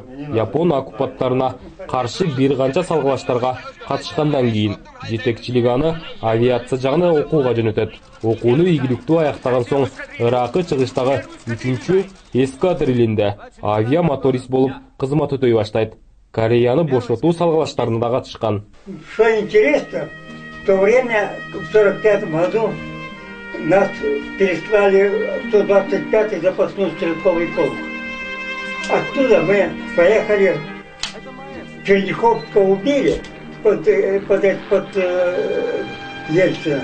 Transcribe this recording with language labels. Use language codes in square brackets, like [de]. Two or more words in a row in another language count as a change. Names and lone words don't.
[ky] Япон оккупанттарына каршы бир канча салгылаштарга катышкандан кийин жетекчилиги аны авиация жагына окууга жөнөтөт. Окууну ийгиликтүү аяктаган соң Иракы чыгыштагы 3-чү эскадрилинде авиамоторист болуп кызмат өтөй баштайт. Кореяны бошотуу салгылаштарына да катышкан. [ru] Что интересно, в то время, в 1945 году, нас переслали в 125-й запасной стрелковый полк. Оттуда мы поехали, Черняховского убили под Ельцина.